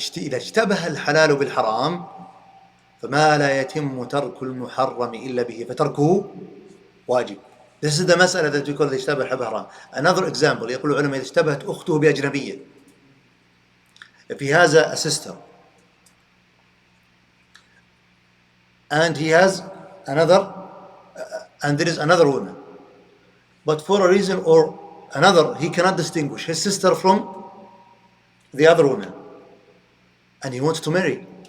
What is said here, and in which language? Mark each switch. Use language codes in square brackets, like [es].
[ar] إذا اشتبه الحلال بالحرام فما لا يتم ترك المحرم إلا به فتركه واجب. [en] This is the مسألة that we call [ar] إذا اشتبه الحرام. [en] Another example [ar] يقول العلماء إذا اشتبهت أخته بأجنبية. [en] If he has a sister and he has another and there is another woman, but for a reason or another he cannot distinguish his sister from the other woman, and he wants to marry.